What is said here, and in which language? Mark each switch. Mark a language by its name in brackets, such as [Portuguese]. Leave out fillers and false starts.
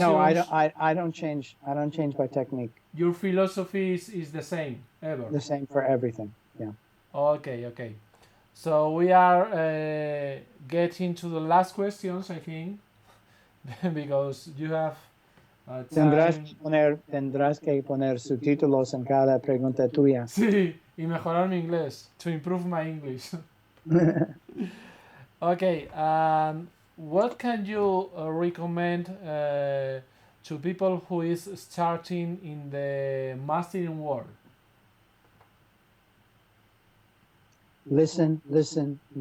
[English] No, I don't change. I don't change my technique. Your philosophy is the same ever. The same for everything. Yeah. Okay. So we are getting to the last questions, I think, because you have [Spanish] Tendrás [English] time. [Spanish] que poner subtítulos en cada pregunta tuya. Sí, y mejorar mi inglés. [English] To improve my English. Okay, what can you recommend to people who is starting in the mastering world? Listen.